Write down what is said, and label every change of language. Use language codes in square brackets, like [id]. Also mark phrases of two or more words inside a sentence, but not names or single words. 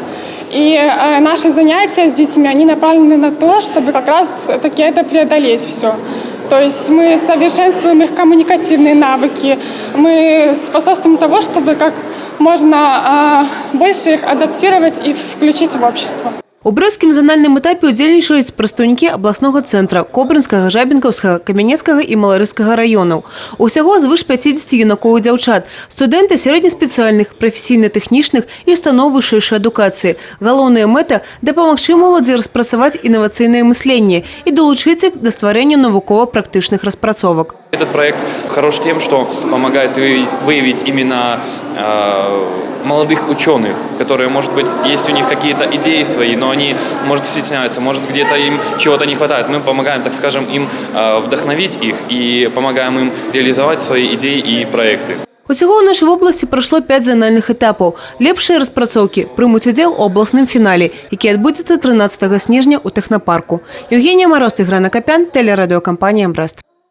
[ru] И наши занятия с детьми, они направлены на то, чтобы как раз-таки это преодолеть все. То есть мы совершенствуем их коммуникативные навыки, мы способствуем того, чтобы как можно больше их адаптировать и включить в общество. [be] У брэсцкім занальным этапе удзельнічаюць прадстаўнікі абласнога цэнтра, Кобрынскага, Жабінкаўскага, Камянецкага і Маларыскага раёнаў. Усяго звыш 50 юнакоў і дзяўчат, студэнты сярэднеспецыяльных, прафесійна-тэхнічных і устаноў вышэйшай адукацыі. Галоўная мэта – дапамагчы моладзі распрацаваць інавацыйнае мысленне і далучыць іх да стварэння навукова-практычных распрацовак. [ru] Этот проект хорош тем, что помогает выявить именно молодых ученых, которые, может быть, есть у них какие-то идеи свои, но они, может, стесняются, может, где-то им чего-то не хватает. Мы помогаем, так скажем, им вдохновить их и помогаем им реализовать свои идеи и проекты. [be] Усяго ў нашай вобласці прайшло 5 занальных этапаў. Лепшыя распрацоўкі прымуць удзел у абласным фінале, які адбудзецца 13 снежня ў тэхнапарку. Евгения Мороз, Іграна Капян, тэлерадыёкампанія «Брэст».